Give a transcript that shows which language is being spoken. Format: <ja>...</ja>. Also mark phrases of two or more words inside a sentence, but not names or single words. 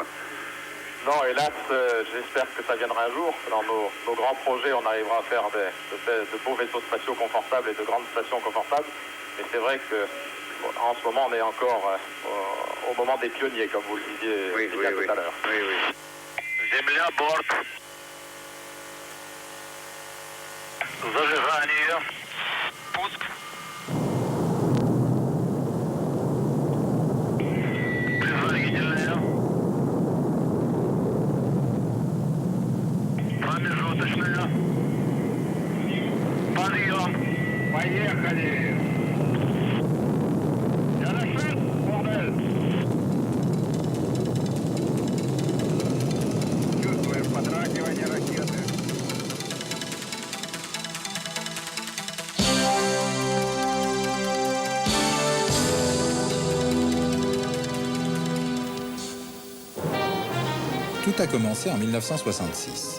<fr>Non, hélas, j'espère que ça viendra un jour. Dans nos grands projets, on arrivera à faire de beaux vaisseaux spatiaux confortables et de grandes stations confortables. Mais c'est vrai que en ce moment, on est encore au moment des pionniers, comme vous le disiez tout à l'heure. Oui.</fr> <ru>Земля, борт. Зажигание. Пуск. Предварительное. Промежуточное. Подъем. Поехали.</ru> <fr>Tout a commencé en 1966.</fr>